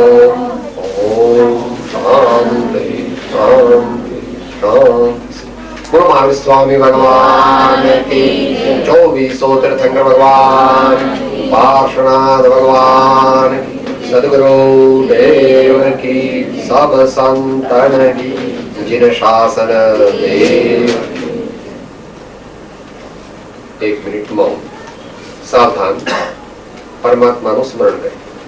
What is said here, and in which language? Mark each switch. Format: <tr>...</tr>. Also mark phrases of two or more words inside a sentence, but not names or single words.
<gu>ઓમ શાંતિ શાંતિ શાંતિ. બોલો મહાવીર સ્વામી ભગવાન કી. 2400 તીર્થંકર ભગવાન, પાર્શ્વનાથ ભગવાન, સદગુરુ દેવ કી.</gu> <hi>सब संतन की जिन शासन देव।</hi> <gu>1 મિનિટ મૌન. સાવધાન, પરમાત્માનું સ્મરણ કરે.</gu>